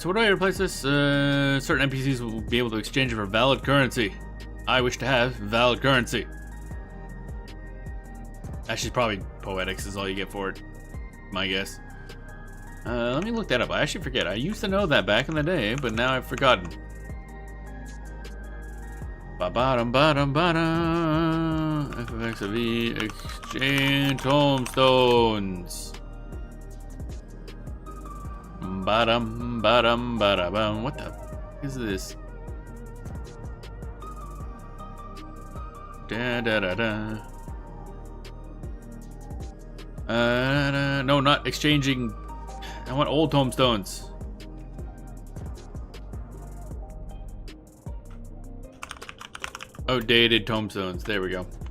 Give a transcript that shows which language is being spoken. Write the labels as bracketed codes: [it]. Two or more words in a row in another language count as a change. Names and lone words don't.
[en] So what do I replace this? Certain NPCs will be able to exchange it for valid currency. I wish to have valid currency. Actually, probably poetics is all you get for it. My guess. Let me look that up. I actually forget. I used to know that back in the day, but now I've forgotten. Ba-ba-dum-ba-dum-ba-dum. FFX of E. Exchange tombstones. Ba-dum, ba-dum, ba-da-bum. What the f is this? Da-da-da-da. No, not exchanging. I want old tombstones. Outdated tombstones. There we go.